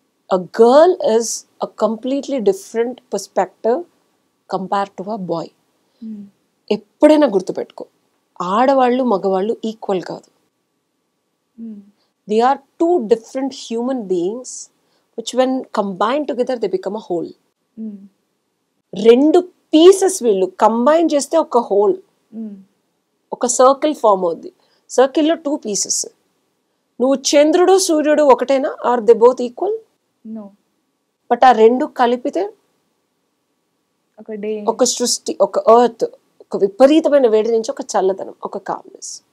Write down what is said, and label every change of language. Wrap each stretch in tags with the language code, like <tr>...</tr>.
<en>A girl is a completely different perspective compared to a boy.</en> <te>ఎప్పుడైనా గుర్తుపెట్టుకో, ఆడవాళ్ళు మగవాళ్ళు ఈక్వల్ కాదు.</te> <en>They are two different human beings which when combined together they become a whole.</en> <te>రెండు pieces వీళ్ళు combine చేస్తే ఒక whole, ఒక సర్కిల్ ఫామ్ అవుద్ది. సర్కిల్లో 2 పీసెస్. నువ్వు చంద్రుడు సూర్యుడు ఒకటేనా?</te> <en>Are they both equal? No. But</en> <te>ఆ రెండు కలిపితే ఒక సృష్టి, ఒక ఎర్త్, ఒక విపరీతమైన వేడి నుంచి ఒక చల్లదనం, ఒక కామ్నెస్.</te>